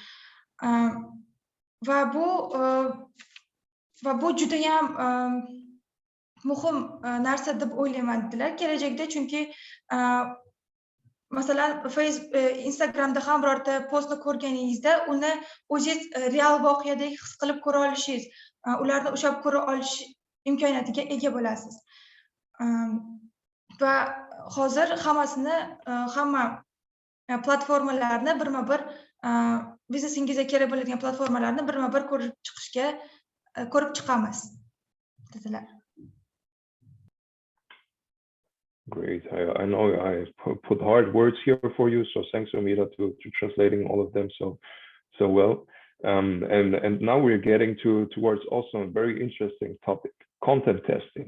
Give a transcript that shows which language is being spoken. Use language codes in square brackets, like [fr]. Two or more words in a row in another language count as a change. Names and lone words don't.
[uz] Va bu juda ham muhim narsa deb o'ylayman dedilar kelajakda, chunki masalan Instagramda ham birorta postni ko'rganingizda uni o'zingiz real voqeadek his qilib ko'ra olishingiz, ularni ushlab ko'ra olish imkoniyatiga ega bo'lasiz. Va hozir hamma platformalarni birma-bir biznesingizga kerak bo'ladigan platformalarni birma-bir ko'rib chiqamiz dedilar. [en] Great. I know I put hard words here for you, so thanks, Amira, to translating all of them so well. And now we're getting towards also a very interesting topic, content testing.